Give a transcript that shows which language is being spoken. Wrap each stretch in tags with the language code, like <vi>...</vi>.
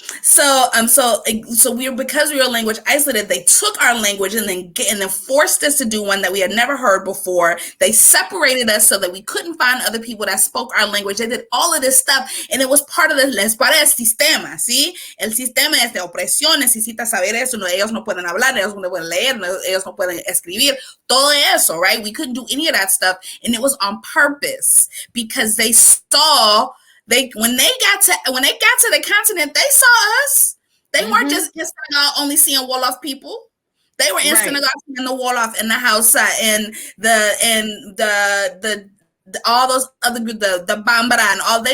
<en>So because we were language isolated, they took our language and then forced us to do one that we had never heard before. They separated us so that we couldn't find other people that spoke our language. They did all of this stuff, and it was part of</en> <es>les para el sistema, ¿sí? El sistema es de opresión, necesita saber eso. No, ellos no pueden hablar, ellos no pueden leer, ellos no pueden escribir, todo eso, right?</es> <en>We couldn't do any of that stuff, and it was on purpose because they saw. When they got to the continent, they saw us. They weren't just in Senegal only seeing Wolof people. They were in Senegal seeing the Wolof and the Hausa and the all those other the Bambara and all.</en>